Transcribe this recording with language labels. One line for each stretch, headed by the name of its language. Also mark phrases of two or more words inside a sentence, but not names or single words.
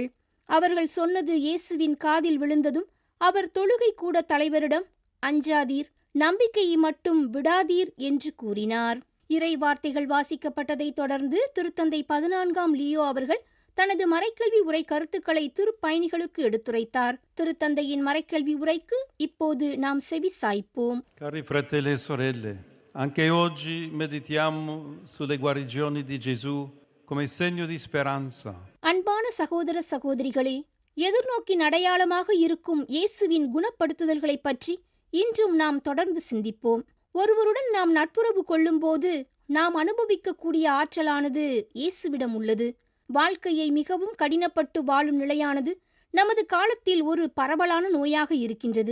Tamil: அவர்கள் சொன்னது இயேசுவின் காதில் விழுந்ததும் அவர் தொழுகை கூட தலைவரிடம், அஞ்சாதீர், நம்பிக்கையை மட்டும் விடாதீர் என்று கூறினார். இறை வார்த்தைகள் வாசிக்கப்பட்டதைத் தொடர்ந்து திருத்தந்தை 14ஆம் லியோ அவர்கள் தனது மறைக்கல்வி உரை கருத்துக்களை திருப்பயணிகளுக்கு எடுத்துரைத்தார். திருத்தந்தையின் மறைக்கல்வி உரைக்கு இப்போது நாம் செவி சாய்ப்போம்.
Italian: Cari fratelli e sorelle, anche oggi meditiamo sulle guarigioni di Gesù come segno di speranza.
Tamil: அன்பான சகோதர சகோதரிகளே, எதிர்நோக்கின் அடையாளமாக இருக்கும் இயேசுவின் குணப்படுத்துதல்களை பற்றி இன்றும் நாம் தொடர்ந்து சிந்திப்போம். ஒருவருடன் நாம் நட்புறவு கொள்ளும் போது நாம் அனுபவிக்கக்கூடிய ஆற்றலானது இயேசுவிடம் உள்ளது. வாழ்க்கையை மிகவும் கடினப்பட்டு வாழும் நிலையானது நமது காலத்தில் ஒரு பரவலான நோயாக இருக்கின்றது.